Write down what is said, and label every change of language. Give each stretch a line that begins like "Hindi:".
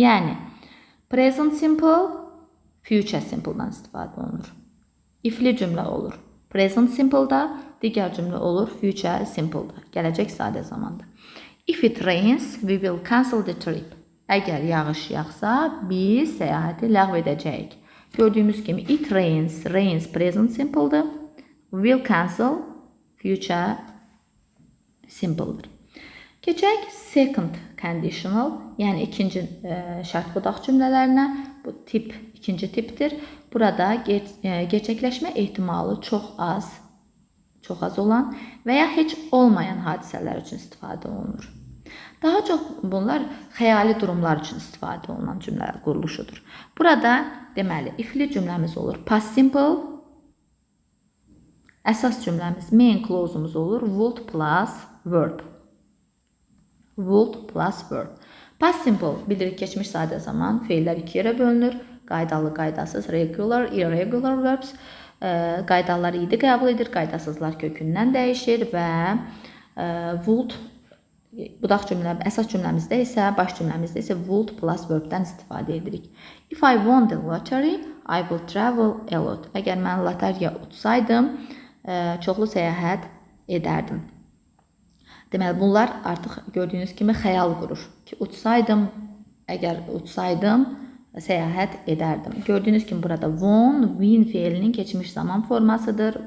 Azerbaijani: Yəni, present simple, future simple'dan istifadə olunur. Ifli cümlə olur present simple-da, digər cümlə olur future simple-da, gələcək sadə zamanda.
English: If it rains, we will cancel the trip.
Azerbaijani: Əgər yağış yağsa, biz səyahəti ləğv edəcəyik. Gördüyümüz kimi
English: it rains,
Azerbaijani: present simple-dır. Will cancel, future simple-dır. Keçək second conditional, yəni ikinci şərt budaq cümlələrinə. Bu tip ikinci tipdir. Burada gerçəkləşmə ehtimalı çox az olan və ya heç olmayan hadisələr üçün istifadə olunur. Daha çox bunlar xəyali durumlar üçün istifadə olunan cümlələr quruluşudur. Burada deməli ifli cümləmiz olur past simple, əsas cümləmiz main clause'umuz olur would plus verb. Would plus verb. Past simple bildirik keçmiş sadə zaman, feillər iki yerə bölünür. Qaydalı, qaydasız, regular, irregular verbs. Qaydaları idi qəbul edir, qaydasızlar kökündən dəyişir və would budaq cümlə, əsas cümləmizdə isə, baş cümləmizdə isə would plus verbdən istifadə edirik.
English: If I won the lottery, I will travel a lot.
Azerbaijani: Əgər mən loteriya utsaydım, çoxlu səyahət edərdim. Deməli, bunlar artıq gördüyünüz kimi xəyal qurur ki, əgər utsaydım, səyahət edərdim. Gördüyünüz kimi burada win feilinin keçmiş zaman formasıdır.